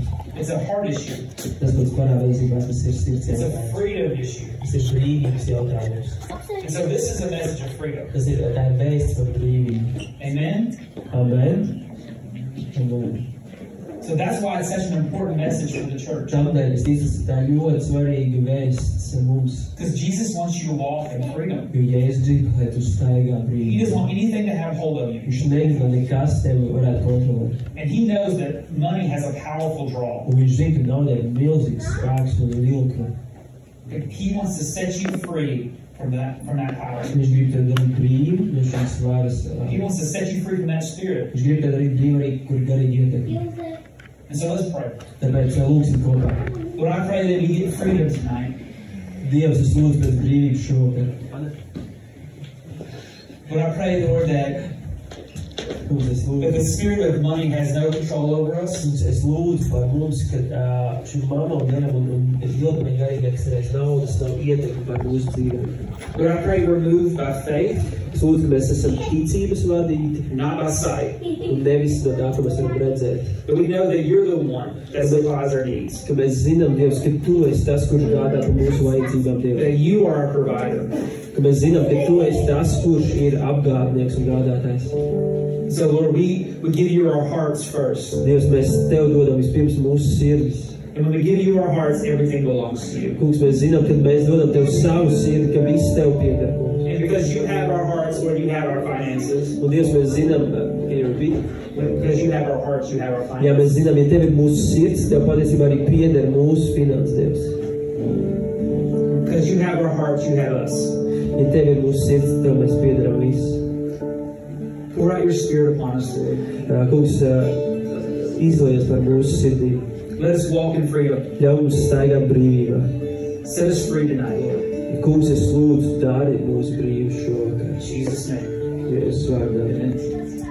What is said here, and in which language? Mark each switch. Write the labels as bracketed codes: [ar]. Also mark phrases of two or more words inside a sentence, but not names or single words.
[en] It's a heart issue. [lv] Tas, ko es parādu, patiesībā tas ir sirds [en] It's a [lv] jautājums. [en] freedom issue. [lv] Tas ir brīvības jautājums. [en] And so this is a message of freedom. [lv] Tas ir tā ir vēsts par brīvību. [en] Amen? Amen. Amen. So that's why it's such an important message for the church. [lv] Tādēļ es ticu, tā ir ļoti svarīga vēsts mums. [en] Because Jesus wants you to walk in freedom. [lv] Jo Jēzus grib, lai tu staigā [en] He doesn't [lv] brīvībā. [en] want anything to have hold of you. [lv] Viņš negrib, lai nekas tevi varētu kontrolēt. [en] And he knows that money has a powerful draw. [lv] Un viņš zina, ka naudai ir milzīgs spēks un vilkme. [en] He wants to set you free from that power. [lv] Viņš grib tevi darīt brīvi no šīs varas. [en] He wants to set you free from that spirit. [lv] Viņš grib tevi darīt brīvi arī, kur garīgi ietekmi. [en] And so let's pray. [lv] Tāpēc lūksim kopā. [en] Lord, I pray that we get freedom tonight. [lv] Dievs, es lūdzu pēc brīvības šovakar. [en] Lord, I pray, Lord, that [lv] Es [en] the [lv] lūdzu, [en] spirit of money has no control over us. [lv] es lūdzu par mums, ka šim mamam, vienam un vilkmei garīgāks naudas nav ietekmi par mūsu dzīvēm. [en] Lord, I pray we're moved by faith, [lv] Es lūdzu, ka mēs esam ticības vadīti [en] not by sight. [lv] un nevis no tā, ko mēs varam redzēt. [en] But we know that you're the one that supplies our needs. [lv] Ka mēs zinām, Dievs, ka Tu esi tas, kurš gādā par mūsu vajadzībām, Dievs. [en] That you are our provider. [lv] Ka mēs zinām, ka Tu esi tas, kurš ir apgādnieks un gādātājs. [en] So, Lord, we give you our hearts first. [lv] Dievs, mēs Tev dodam vispirms mūsu sirdis. [en] And when we give you our hearts, everything belongs to you. [lv] Kungs, mēs zinām, ka mēs dodam Tev savu sirdi, ka viss Tev pieder. [en] And because you have our hearts, Lord, you have our finances. [lv] Un Dievs, mēs zinām, [en] Because you have our hearts, you have our [lv] ja mēs [en] finances. [lv] zinām, ja Tev ir mūsu sirds, Tev patiesībā arī pieder mūsu finanses, Dievs. [en] Because you have our hearts, you have us. [lv] Ja Tev ir mūsu sirds, Tev mēs piederam visu. [en] Pour out your spirit upon us, Lord. [lv] Kungs, izlaies par mūsu sirdīm. [en] Let us walk in freedom. [lv] Ļauj mums staigāt brīvībā. [en] Set us free tonight, Lord. [lv] Kungs, es lūdzu, dari mūsu brīvus šovakar. [en] In Jesus' name. [lv] Jēzus vārdā. [en] Amen.